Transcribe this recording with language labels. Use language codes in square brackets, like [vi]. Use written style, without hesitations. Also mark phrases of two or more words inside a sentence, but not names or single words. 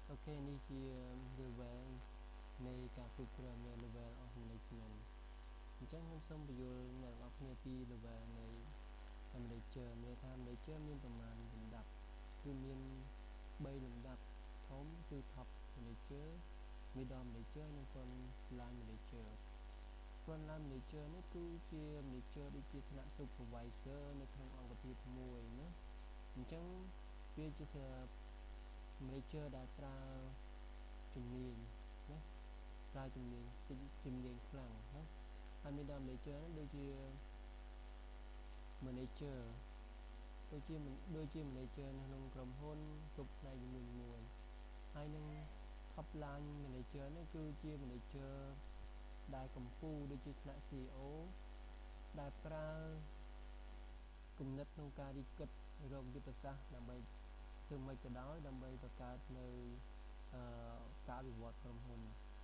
[km] នេះជា level នៃការគ្រប់គ្រងនៅ [en] level of management [km] អញ្ចឹងខ្ញុំសូមបញ្យល់អ្នកទាំងអស់គ្នាពី level នៃ manager មានថា manager មានប្រមាណលំដាប់គឺមាន3លំដាប់ធំគឺ [en] top manager middle manager [km] និង [en] front line manager front line manager [km] នេះគឺជា manager ដូចជាថ្នាក់ supervisor នៅក្នុងអង្គភាពមួយណាអញ្ចឹងវាជា manager ដែលប្រើជំនាញណាប្រើជំនាញខ្លាំងណាហើយ [en] middle manager [km] នេះដូចជា manager ដូចជា manager នៅក្នុងក្រុមហ៊ុនគ្រប់ផ្នែកនីមួយៗហើយនឹង [en] top line manager [km] នេះគឺជា manager ដែលកំពូលដូចជាថ្នាក់ CEO ដែលប្រើគំនិតក្នុងការរិះគិតរកយុទ្ធសាស្ត្រដើម្បីធ្វើម៉េចក៏ដោយដើម្បីបង្កើតនៅការវិវត្តក្រុមហ៊ុន